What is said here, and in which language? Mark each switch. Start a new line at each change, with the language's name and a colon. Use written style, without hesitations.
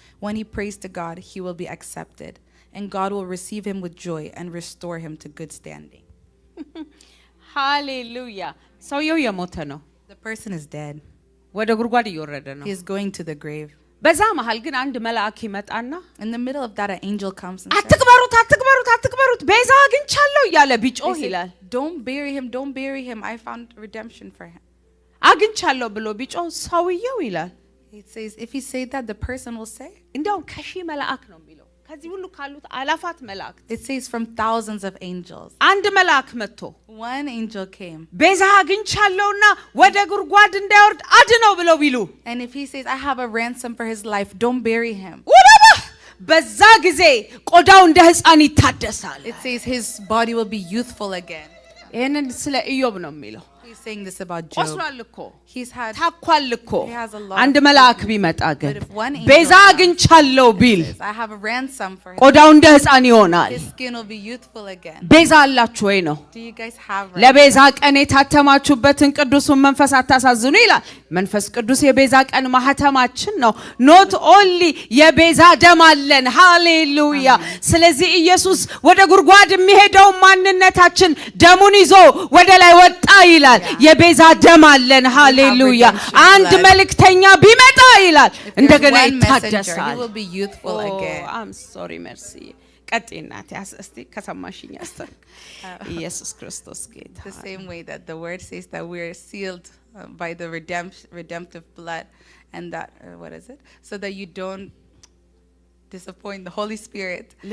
English: When he prays to God, he will be accepted, and God will receive him with joy and restore him to good standing.
Amharic: Hallelujah. ሰውየው የሞተ ነው።
English: The person is dead.
Amharic: ወደ ጉድጓድ እየወረደ ነው።
English: He is going to the grave.
Amharic: በዛ መሃል ግን አንድ መልአክ ይመጣና
English: In the middle of that, an angel comes and says,
Amharic: አትቅበሩት አትቅበሩት አትቅበሩት ቤዛ አግኝቻለሁ እያለ ቢጮህ ይላል።
English: don't bury him. I found redemption for him.
Amharic: አግኝቻለሁ ብሎ ቢጮህ ሰውየው ይላል።
English: It says, if he say that, the person will say,
Amharic: እንደውም ከሺህ መልአክ ነው የሚለው። ከዚህ ሁሉ ካሉት አላፋት መላእክት
English: it says from thousands of angels,
Amharic: አንድ መልአክ መጥቶ
English: one angel came.
Amharic: ቤዛ አግኝቻለሁና ወደ ጉድጓድ እንዳይወርድ አድነው ብለው ቢሉ
English: And if he says, I have a ransom for his life, don't bury him.
Amharic: በዛ ጊዜ ቆዳው እንደ ሕፃን ይታደሳል።
English: It says his body will be youthful again.
Amharic: ይሄንን ስለ ኢዮብ ነው የሚለው።
English: He's saying this about Job.
Amharic: ቆስሏል እኮ ታኳል እኮ።
English: he has a lot
Amharic: አንድ
English: of
Amharic: መልአክ ቢመጣ ግን
English: But if one angel
Amharic: ቤዛ
English: comes,
Amharic: አግኝቻለሁ ቢል
English: says, I have a ransom for him.
Amharic: ቆዳው እንደ ሕፃን ይሆናል።
English: His skin will be youthful again.
Amharic: ቤዛ አላችሁ ወይ ነው?
English: Do you guys have ransom?
Amharic: ለቤዛ ቀን የታተማችሁበትን ቅዱሱን መንፈስ አታሳዝኑ ይላል። መንፈስ ቅዱስ የቤዛ ቀን ማህተማችን ነው።
English: ኖት ኦንሊ
Amharic: የቤዛ ደም አለን። ሃሌሉያ። ስለዚህ ኢየሱስ ወደ ጉድጓድ የሚሄደው ማንነታችን ደሙን ይዞ ወደ ላይ ወጣ ይላል። የቤዛ ደም አለን። ሃሌሉያ። አንድ መልእክተኛ ቢመጣ ይላል እንደገና ይታደሳል።
English: He will be youthful again. I'm sorry mercy
Amharic: ቀጤናት እስቲ ከሰማሽኝ አስተር ኢየሱስ ክርስቶስ ጌታ።
English: The same way that the word says that we are sealed by the redemptive blood, and that what is it? So that you don't disappoint the Holy Spirit.